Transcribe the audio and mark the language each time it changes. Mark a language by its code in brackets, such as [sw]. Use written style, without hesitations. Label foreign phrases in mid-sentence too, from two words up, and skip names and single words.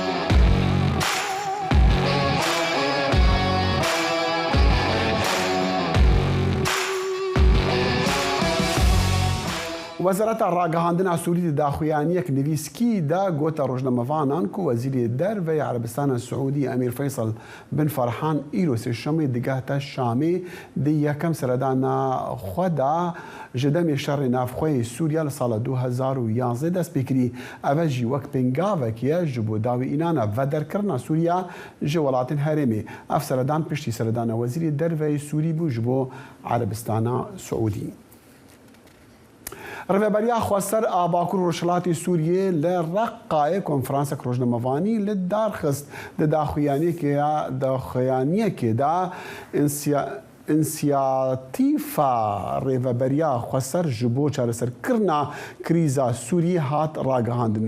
[ku] وەزارەتە ڕاگەهاندنا سووری داخوایانیەک نویسکیدا گۆتە ڕۆژنامەڤانان و وەزیری دەرڤەی عەرەبستانە سعودی ئەمیر فەیسڵ بن فەرحان ئیرۆ سێشەمەی دگاتە شامێ دی یەکەم سەردانە خۆدا ji demê şerê navxweyê Sûriya li sala 2011 dest pêkirî. Ev jî wek pêngavek ye ji bo dawî înana vederkirina Sûriya ji welatên herêmê. Ev seredan piştî seredana wezîrê derveyê Sûrî bû ji bo Erebistana Saûdî. Rêveberiya Xweser a Bakur Rojhilatê Sûriyê li Reqqayê konferansek rojnamevanî li darxist di daxuyaniyekê da İnisiyatîfa Rêveberiya Xweser ji bo çareserkirina krîza Sûriyê hat ragihandin.